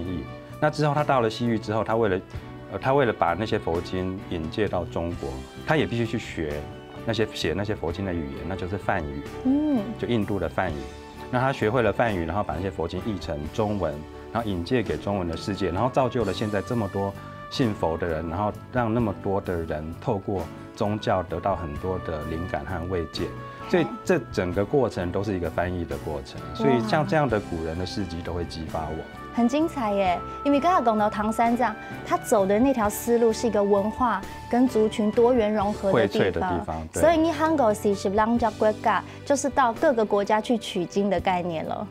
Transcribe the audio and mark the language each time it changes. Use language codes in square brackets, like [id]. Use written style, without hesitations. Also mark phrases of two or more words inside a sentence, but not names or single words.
[zh] 那之後他到了西域之後，他為了把那些佛經引介到中國，他也必須去學寫那些佛經的語言，那就是梵語。就印度的梵語。那他學會了梵語，然後把那些佛經譯成中文，然後引介給中文的世界，然後造就了現在這麼多信佛的人，然後讓那麼多的人透過宗教得到很多的靈感和慰藉，所以這整個過程都是一個翻譯的過程。所以像這樣的古人的事蹟都會激發我。很精彩耶！因為剛才講到唐三藏，他走的那條思路是一個文化跟族群多元融合的地方，所以你韓國是40個國家，就是到各個國家去取經的概念了。